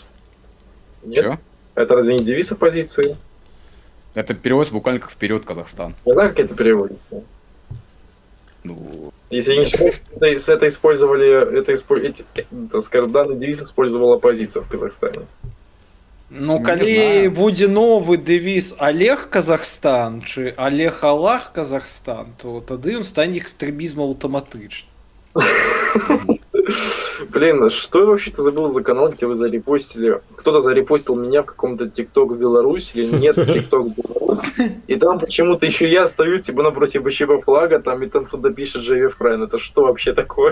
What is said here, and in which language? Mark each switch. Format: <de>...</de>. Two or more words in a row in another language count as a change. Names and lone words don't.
<ru>Нет? Чё? Это разве не девиз оппозиции? Это переводится буквально как «Вперед, Казахстан». Я знаю, как это переводится. Ну... Если я не ошибаюсь, это использовали, скажем, данный девиз использовала оппозиция в Казахстане.</ru> <be>Ну, калі будзе новы дэвіз Олег Казахстан чи Олег Аллах Казахстан, то тады ён стане экстремизмом аўтаматычна.</be> <ru>Блин, что я вообще-то забыл за канал, где вы зарепостили? Кто-то зарепостил меня в каком-то ТикТок Беларусь или нет ТикТок Беларусь. И там почему-то еще я стою, типа, напротив БЧБ флага, там, и там кто-то пишет JV Friend. Это что вообще такое?</ru>